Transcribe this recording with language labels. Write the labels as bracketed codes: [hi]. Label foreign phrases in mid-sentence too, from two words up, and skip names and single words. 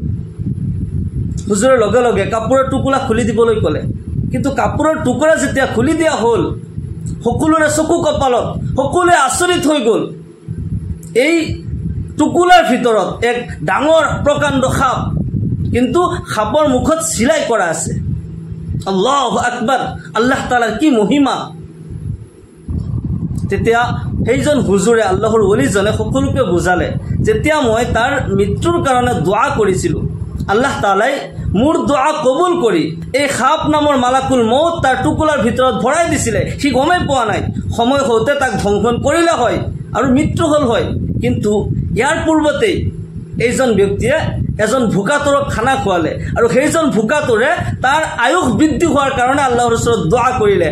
[as] হুজুৰে লগে লগে কাপোৰৰ টুকুৰা খুলি দিবলৈ ক'লে, কিন্তু কাপোৰৰ টুকুৰা যেতিয়া খুলি দিয়া হ'ল, সকলোৰে চকু কপালত, সকলোৱে আচৰিত হৈ গ'ল। এই টুকুৰাৰ ভিতৰত এক ডাঙৰ প্ৰকাণ্ড সাপ, কিন্তু সাপৰ মুখত চিলাই কৰা আছে। [ar] الله أكبر, [as] আল্লাহ তাআলাৰ কি মহিমা! তেতিয়া সেইজন হুজুৰে, আল্লাহৰ ওলিজনে সকলোকে বুজালে, যেতিয়া মই তাৰ মৃত্যুৰ কাৰণে দোৱা কৰিছিলোঁ, আল্লাহ তাআলাই মোৰ দোৱা কবুল কৰি এই সাপ নামৰ [ar] ملك الموت [as] তাৰ টুকুৰাৰ ভিতৰত ভৰাই দিছিলে। সি গমেই পোৱা নাই, সময় হওঁতে তাক ধ্বংসন কৰিলে হয় আৰু মৃত্যু হ'ল হয়। কিন্তু ইয়াৰ পূৰ্বতেই এইজন ব্যক্তিয়ে এজন ভোকাতুৰক খানা খোৱালে, আৰু সেইজন ভোকাতুৰে তাৰ আয়ুস বৃদ্ধি হোৱাৰ কাৰণে আল্লাহৰ ওচৰত দোৱা কৰিলে।